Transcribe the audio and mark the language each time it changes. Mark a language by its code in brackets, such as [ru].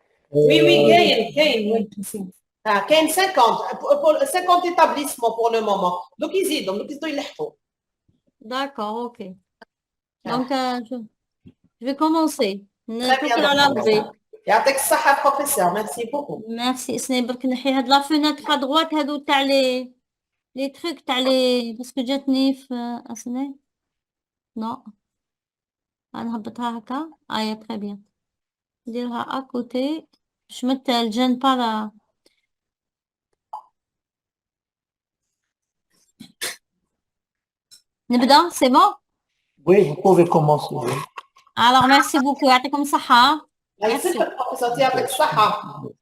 [fr] Oui, Gain, oui. Ici. Ah, Gain 50, 50 établissements pour le moment. Donc, ils y donc ils sont. D'accord, ok. Donc, je vais commencer. Très bien, [ar] نتوكل على ربي. يعطيك الصحة professeur, [fr] merci beaucoup. Merci. [ar] سني برك نحي هاد لا فيناتر ادغوات هادو تاع لي تروك تاع لي باسكو جاتني في اسني نو نهبطها هكا ايا تري بيان نديرها اكوتي باش متلجن با نبدا سي بون [fr] Oui, vous pouvez commencer. Oui. alors merci beaucoup [ar] يعطيكم الصحة. الله يسلمك professeur يعطيك الصحة.